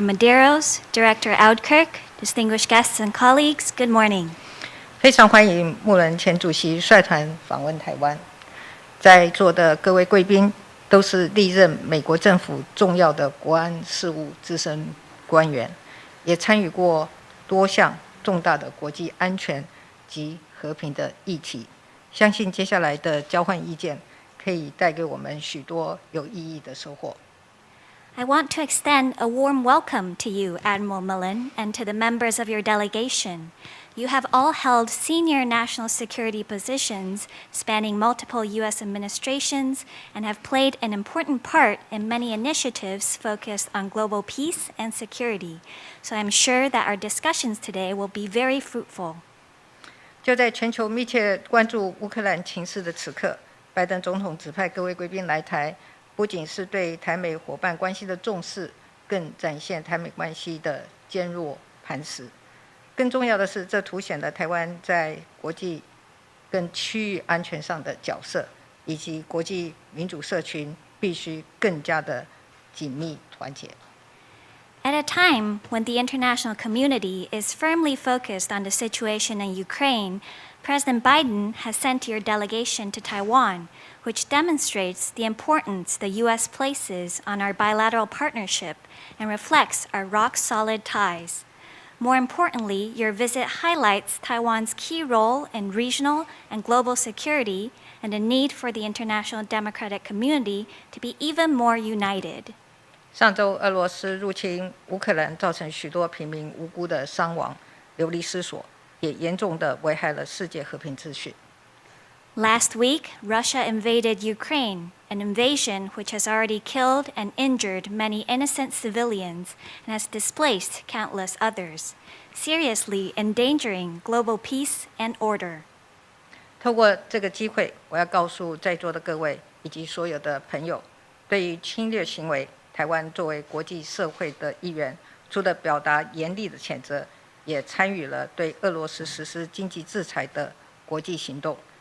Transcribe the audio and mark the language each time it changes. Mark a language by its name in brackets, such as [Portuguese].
[English] Medeiros, Director Audkirk, distinguished guests and colleagues, good morning. [Chinese] 非常欢迎穆伦前主席率团访问台湾，在座的各位贵宾都是历任美国政府重要的国安事务资深官员，也参与过多项重大的国际安全及和平的议题。相信接下来的交换意见可以带给我们许多有意义的收获。 [English] I want to extend a warm welcome to you, Admiral Mullen, and to the members of your delegation. You have all held senior national security positions spanning multiple U.S. administrations and have played an important part in many initiatives focused on global peace and security. So I'm sure that our discussions today will be very fruitful. [Chinese] 就在全球密切关注乌克兰情势的此刻，拜登总统指派各位贵宾来台，不仅是对台美伙伴关系的重视，更展现台美关系的坚若磐石。更重要的是，这凸显了台湾在国际跟区域安全上的角色，以及国际民主社群必须更加的紧密团结。 [English] At a time when the international community is firmly focused on the situation in Ukraine, President Biden has sent your delegation to Taiwan, which demonstrates the importance the U.S. places on our bilateral partnership and reflects our rock-solid ties. More importantly, your visit highlights Taiwan's key role in regional and global security and the need for the international democratic community to be even more united. [Chinese] 上周，俄罗斯入侵乌克兰，造成许多平民无辜的伤亡、流离失所，也严重地危害了世界和平秩序。 [English] Last week, Russia invaded Ukraine, an invasion which has already killed and injured many innocent civilians and has displaced countless others, seriously endangering global peace and order. [Chinese] 透过这个机会，我要告诉在座的各位以及所有的朋友，对于侵略行为，台湾作为国际社会的一员，除了表达严厉的谴责，也参与了对俄罗斯实施经济制裁的国际行动。